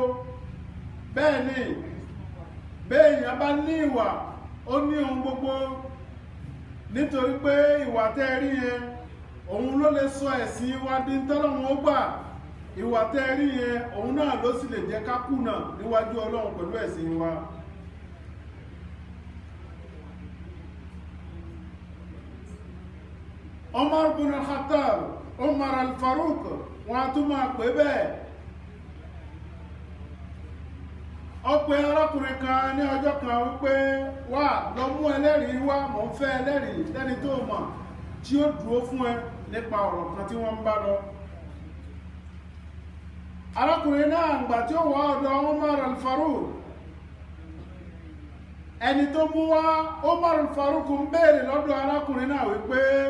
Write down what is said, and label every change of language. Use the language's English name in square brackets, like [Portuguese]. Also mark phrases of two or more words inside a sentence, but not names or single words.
[Yoruba] Bẹ́ẹ̀ ni béèyàn bá ní ìwà ó ní ohun gbogbo, nítorí pé ìwà tẹ́ rí yẹn òun ló lè sọ ẹ̀sìn wa di tọ́lọ́run ó gbà. Ìwà tẹ́ rí yẹn òun náà ló sì lè jẹ́ ká kùnà níwájú Ọlọ́run pẹ̀lú ẹ̀sìn wa. Umar bin al-Khattab, Umar al-Faruq, wọ́n a tún máa pè bẹ́ẹ̀. Ó pe arákùnrin kan ní ọjọ́ kan wípé wá lọ mú ẹlẹ́rìí wá, mò ń fẹ́ ẹlẹ́rìí lẹ́ni tó mọ̀ tí ó dúró fún ẹ nípa ọ̀rọ̀ kan tí wọ́n ń bá lọ. Arákùnrin náà gbà tí ó wá ọ̀dọ̀ Umar al-Faruq, ẹni tó mú wá Umar al-Faruq ń béèrè lọ́dọ̀ arákùnrin náà wípé